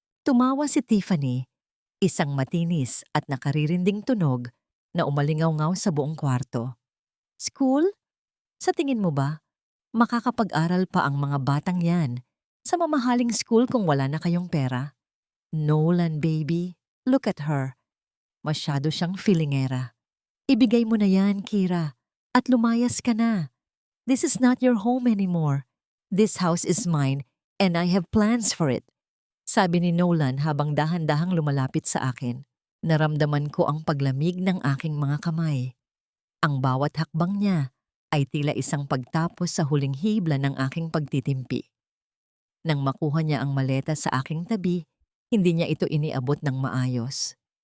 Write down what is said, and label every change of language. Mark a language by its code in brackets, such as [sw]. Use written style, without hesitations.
[tl] Tumawa si Tiffany, isang matinis at nakaririnding tunog na umalingaw-ngaw sa buong kwarto. School? Sa tingin mo ba, makakapag-aral pa ang mga batang yan sa mamahaling school kung wala na kayong pera? [en] Nolan, baby, look at her. [tl] Masyado siyang feelingera. Ibigay mo na yan, Kira, at lumayas ka na. [en] This is not your home anymore. This house is mine and I have plans for it. [tl] Sabi ni Nolan habang dahan-dahang lumalapit sa akin. Naramdaman ko ang paglamig ng aking mga kamay. Ang bawat hakbang niya ay tila isang pagtapos sa huling hibla ng aking pagtitimpi. Nang makuha niya ang maleta sa aking tabi, hindi niya ito iniabot ng maayos.